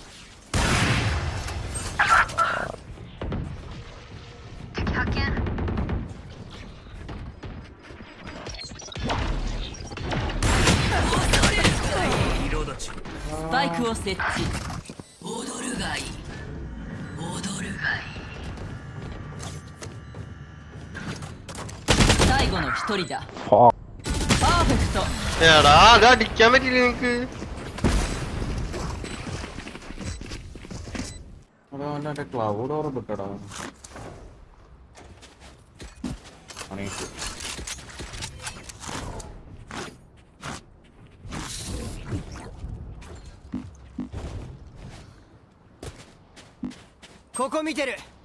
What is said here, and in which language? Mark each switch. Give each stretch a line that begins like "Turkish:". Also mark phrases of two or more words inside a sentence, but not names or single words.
Japanese: Spike を設置。踊るがいい。踊るがいい。最後の一人だ。パーフェクト。
Malayalam: എടാ അത് അടിക്കാൻ പറ്റില്ല നിനക്ക്. അവന്റെ
English: cloud orb
Malayalam: ഇട്ടടാ പണിയിട്ട്.
Japanese: ここ見てる。